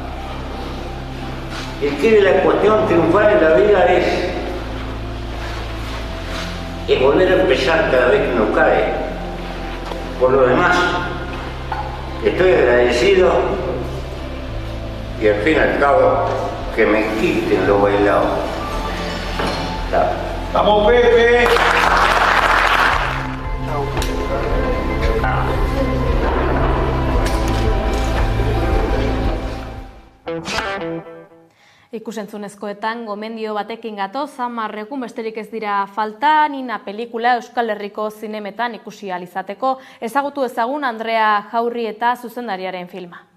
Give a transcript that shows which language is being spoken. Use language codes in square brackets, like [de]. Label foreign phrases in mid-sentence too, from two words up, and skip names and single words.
[es] El que de la cuestión triunfar en la vida es volver a empezar cada vez que uno cae. Por lo demás, estoy agradecido y al fin y al cabo que me quiten lo bailado. ¡Vamos, Pepe! [eu] Ikusentzunezkoetan gomendio batekin gatoz, 10 egun besterik ez dira falta, Nina pelikula Euskal Herriko zinemetan ikusi ahal izateko, ezagutu ezagun Andrea Jaurri eta zuzendariaren filma.